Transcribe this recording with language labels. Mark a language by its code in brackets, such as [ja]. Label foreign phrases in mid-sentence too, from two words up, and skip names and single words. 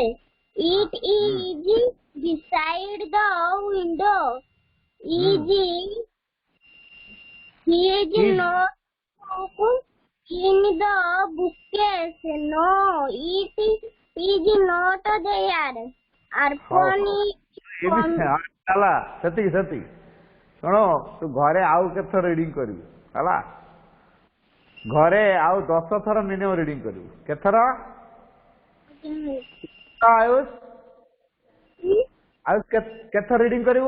[en] It is beside the window. He is not in the bookcase. No, it is not there. Arpan is [or] ହେଲା ସେତିକି ସେତିକି ଶୁଣ ତୁ ଘରେ ଆଉ କେତେ ଥର ରିଡିଂ କରିବୁ ହେଲା ଘରେ ଆଉ 10 ଥର [en] minimum reading [or] କରିବୁ କେତେ ଥର ଆୟୁଷ କେତେ ଥର ରିଡିଂ କରିବୁ